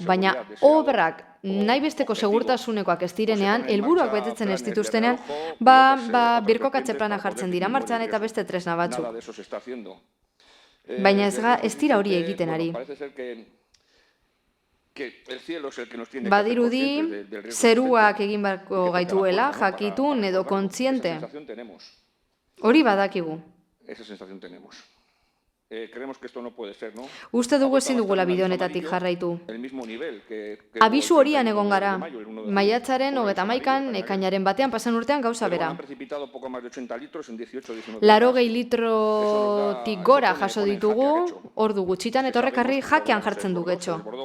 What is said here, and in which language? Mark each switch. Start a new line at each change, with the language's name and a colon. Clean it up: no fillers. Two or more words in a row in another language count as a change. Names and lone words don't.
Basque: Baina obrak nahi besteko segurtasunekoak ez direnean, helburuak betetzen ez dituztenean, birkokatze plana jartzen dira martxan eta beste tresna batzuk. Baina ez dira hori egiten ari. Badirudi, zeruak egin barko gaituela, jakitun edo kontziente. Hori badakigu.
Spanish: Esa sensación tenemos. Creemos que esto no puede ser, ¿no?
Basque: Uste dugu ezin dugula bide honetatik jarraitu. Abisu horian egon gara. Maiatzaren 31an, ekainaren batean, pasan urtean gauza bera. 80 litrotik gora jaso ditugu, ordu gutxitan, eta horrek jakean jartzen du Getxo.